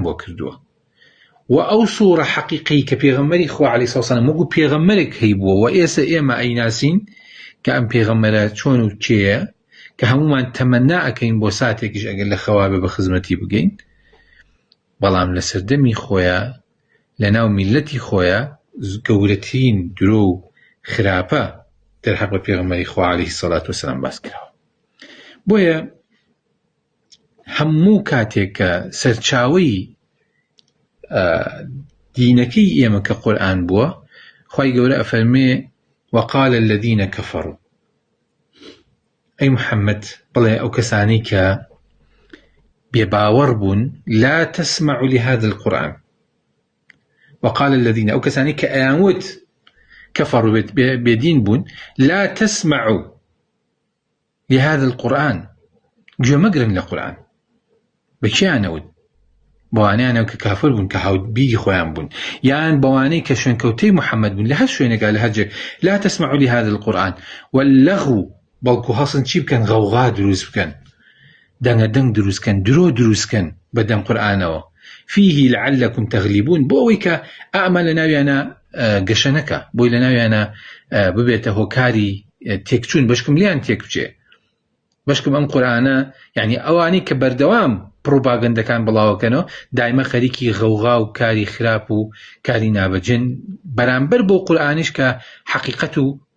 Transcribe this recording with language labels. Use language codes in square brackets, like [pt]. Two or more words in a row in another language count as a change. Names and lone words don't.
[ckb] بۆ کردووە و ئەو سوورە حەقیقی کە پێغەمبەری خوا [ar] عەلەیهی سەڵات وسەلام [ckb] وەکو پێغەمبەرێک هەیبووە و ئێستا ئێمە ئەیناسین کە ئەم پێغەمبەرە چۆن و کێیە کە هەمومان تەمەنا ئەکەین بۆ ساتێکیش ئەگەر لە خەوابێ بە خزمەتی بگەین بەڵام لە سەردەمی خۆیە لە ناو میلەتی خۆیە گەورەترین درۆ و خراپە دەرحەق بە پێغەمبەری خوا [ar] عەلەیهی سەڵات وسەلام [ckb] باس کراوە بۆیە هەموو کاتێک کە سەرچاوەی دینەکەی ئێمە کە قورئان بووە خوای گەورە ئەفەرمێ [ar] وقال الذين كفروا [ckb] ئەی محەممەد بڵێ ئەو کەسانی کە بێباوەڕ بوون [ar] لا تسمعوا لهذا القرآن وقال الذين [ckb] ئەو کەسانی کە ئەیانوت كفروا بێدین بوون [ar] لا تسمعوا لهذا القرآن [ckb] گوێ مەگرن لە قورئان بەکیانەوت بەوانەیانەوە کە کافر بوون کە هاوبیری خۆیان بوون یان بەوانەی کە شوێنکەوتەی محەممەد بوون لە هەر شوێنێکا لە هەرجێک [ar] لا تسمعوا لهذا القرآن واللغو [ckb] بەڵکو هەڵسن چی بکەن غەوغا دروست بکەن دەنگە دەنگ دروستکەن درۆ دروستکەن بەدەم قورئانەوە [ar] فيه لعلكم تغلبون [ckb] بۆ ئەوەی کە ئەمە لە ناویانە گەشە نەکە بۆی لە ناویانە ببێتە هۆکاری تێکچوون بەشکم لیان تێک بچێ بەشکم ئەم قورئانە یعنی ئەوانەی کە بەردەوام پڕۆپاگەندەکان بڵاوەکەنەوە دایمە خەریکی غەوغا و کاری خراپ و کاری نابەجێن بەرامبەر بۆ قورئانیش کە حەقیقەت و